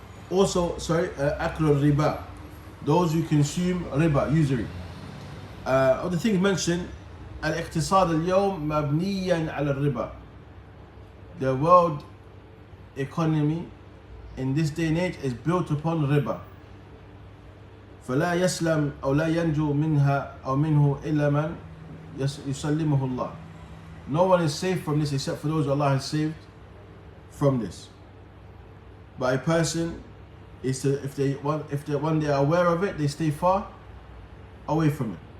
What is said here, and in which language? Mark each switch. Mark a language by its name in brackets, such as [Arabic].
[English] Also, akl riba, those who consume riba, usury. Other things mentioned, [Arabic] al-iqtisad al-yawm mabniyan ala riba. [English] The world economy in this day and age is built upon riba. [Arabic] فلا يسلم أو لا ينجو منها أو منه إلا من يسلمه الله. [English] No one is safe from this except for those Allah has saved from this. But a person is to, if they when they are aware of it, they stay far away from it.